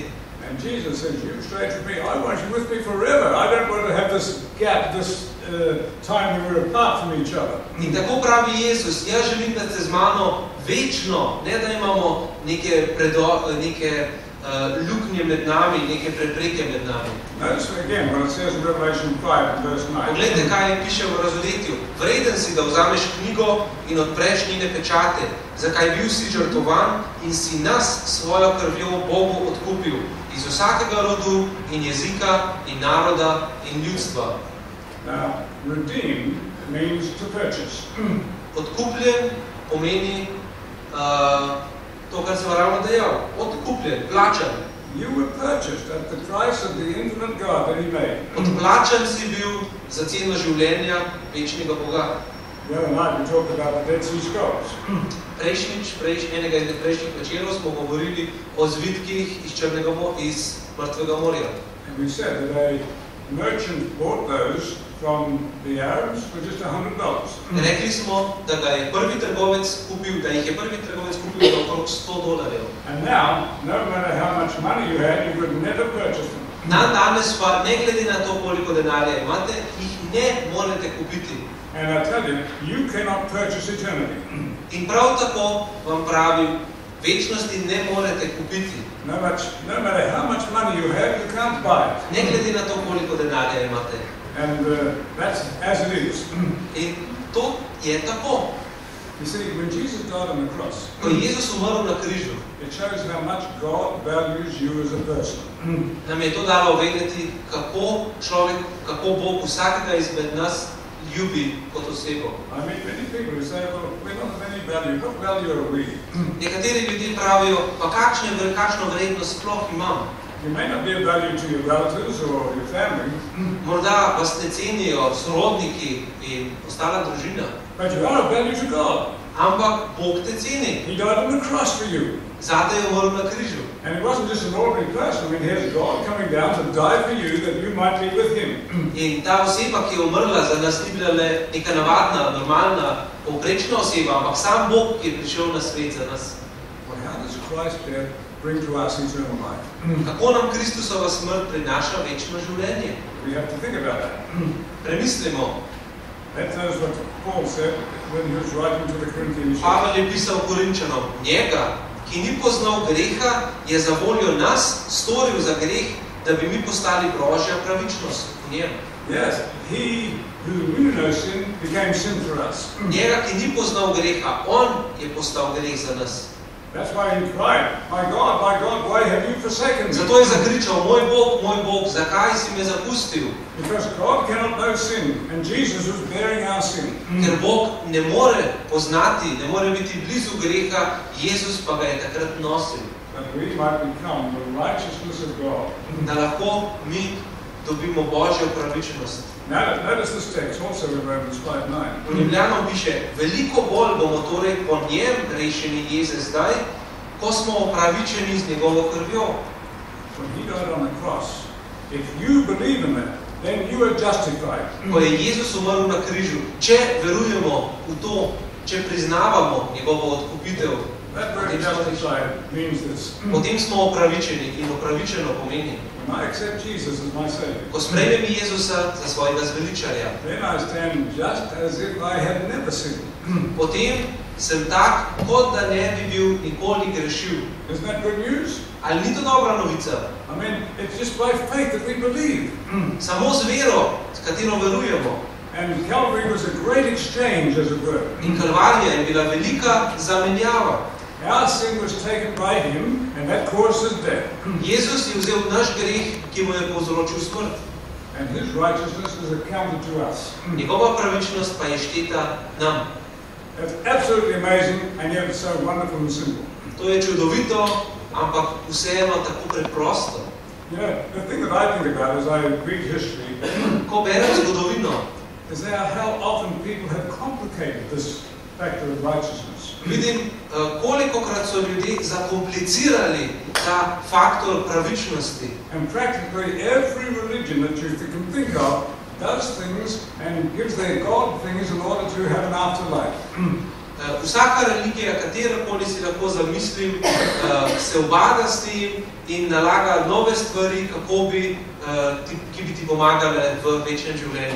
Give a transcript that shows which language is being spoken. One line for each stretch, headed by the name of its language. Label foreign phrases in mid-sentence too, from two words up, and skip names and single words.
English: And Jesus says, you straight to me, I want you with me forever. I don't want to have this gap, this time when we're apart from each other.
Slovenian: In tako pravi Jezus, jaz želim, da ste z mano večno, ne da imamo neke luknje med nami, neke prepreke med nami.
English: Notice again what it says in Revelation 5 and verse 9.
Slovenian: Poglejte, kaj piše v Razodetju. Vreden si, da vzameš knjigo in odpreš njene pečate, zakaj bil si žrtovan in si nas svojo krvjo Bogu odkupil iz vsakega rodu in jezika in naroda in ljudstva.
English: Now, redeemed means to purchase.
Slovenian: Odkupljen pomeni to, kar sem ravno dejal. Odkupljen, plačan.
English: You were purchased at the price of the infinite God that he made.
Slovenian: Odplačan si bil za ceno življenja večnega Boga.
English: The other night we talked about the Dead Sea Scrolls.
Slovenian: Enega izmed prejšnjih večerov smo govorili o zvitkih iz Mrtvega morja.
English: And we said that a merchant bought those from the Arabs for just $100.
Slovenian: Rekli smo, da jih je prvi trgovec kupil za okrog $100.
English: And now, no matter how much money you had, you could never purchase them.
Slovenian: Danes pa, ne glede na to, koliko denarja imate, jih ne morete kupiti.
English: And I tell you, you cannot purchase eternity.
Slovenian: In prav tako vam pravim, večnosti ne morete kupiti.
English: No matter how much money you have, you can't buy it.
Slovenian: Ne glede na to, koliko denarja imate.
English: And that's as it is.
Slovenian: In to je tako.
English: You see, when Jesus died on the cross,
Slovenian: Ko je Jezus umrl na križu,
English: it shows how much God values you as a person.
Slovenian: nam je to dalo vedeti, kako Bog vsakega izmed nas ljubi kot osebo.
English: I meet many people who say, well, we're not of any value. What value are we?
Slovenian: Nekateri ljudje pravijo, pa kakšno vrednost sploh imam?
English: You may not be of value to your relatives or your family,
Slovenian: Morda vas ne cenijo sorodniki in ostala družina,
English: but you are of value to God.
Slovenian: ampak Bog te ceni.
English: He died on the cross for you.
Slovenian: Zate je umrl na križu.
English: And it wasn't just an ordinary person. I mean, here's God coming down to die for you that you might be with him.
Slovenian: In ta oseba, ki je umrla za nas, ni bila le neka navadna, normalna, povprečna oseba, ampak sam Bog, ki je prišel na svet za nas.
English: Well, how does Christ's death bring to us eternal life?
Slovenian: Kako nam Kristusova smrt prinaša večno življenje?
English: We have to think about that.
Slovenian: Premislimo.
English: That is what Paul said when he was writing to the Corinthians.
Slovenian: Pavel je pisal Korinčanom, njega, ki ni poznal greha, je za voljo nas storil za greh, da bi mi postali Božja pravičnost v njem.
English: Yes, he who knew no sin became sin for us.
Slovenian: Njega, ki ni poznal greha, on je postal greh za nas.
English: That's why he cried, my God, why have you forsaken me?
Slovenian: Zato je zakričal, moj Bog, zakaj si me zapustil?
English: Because God cannot know sin, and Jesus was bearing our sin.
Slovenian: Ker Bog ne more poznati, ne more biti blizu greha, Jezus pa ga je takrat nosil.
English: that we might become the righteousness of God.
Slovenian: Da lahko mi dobimo Božjo pravičnost.
English: Now, notice this text also in Romans 5:9.
Slovenian: V Rimljanom piše, veliko bolj bomo torej po njem rešeni jeze zdaj, ko smo opravičeni z njegovo krvjo.
English: When he died on the cross, if you believe in that, then you are justified.
Slovenian: Ko je Jezus umrl na križu, če verujemo v to, če priznavamo njegovo odkupitev,
English: That word justified means this.
Slovenian: potem smo opravičeni in opravičeno pomeni.
English: When I accept Jesus as my Savior,
Slovenian: Ko sprejmem Jezusa za svojega zveličarja,
English: then I stand just as if I had never sinned.
Slovenian: potem sem tak, kot da ne bi bil nikoli grešil.
English: Isn't that good news?
Slovenian: Ali ni to dobra novica?
English: I mean, it's just by faith that we believe.
Slovenian: Samo z vero, s katero verujemo.
English: And Calvary was a great exchange, as it were.
Slovenian: In Kalvarija je bila velika zamenjava.
English: Our sin was taken by him, and that caused us death.
Slovenian: Jezus je vzel naš greh, ki mu je povzročil smrt.
English: And his righteousness is accounted to us.
Slovenian: Njegova pravičnost pa je šteta nam.
English: That's absolutely amazing, and yet it's so wonderful and simple.
Slovenian: To je čudovito, ampak vseeno tako preprosto.
English: You know, the thing that I think about as I read history
Slovenian: Ko berem zgodovino,
English: is how often people have complicated this factor of righteousness.
Slovenian: vidim, kolikokrat so ljudje zakomplicirali ta faktor pravičnosti.
English: And practically every religion that you can think of does things and gives their God things in order to have an afterlife.
Slovenian: Vsaka religija, katerakoli si lahko zamislim, se ubada s tem in nalaga nove stvari, ki bi ti pomagale v večnem življenju.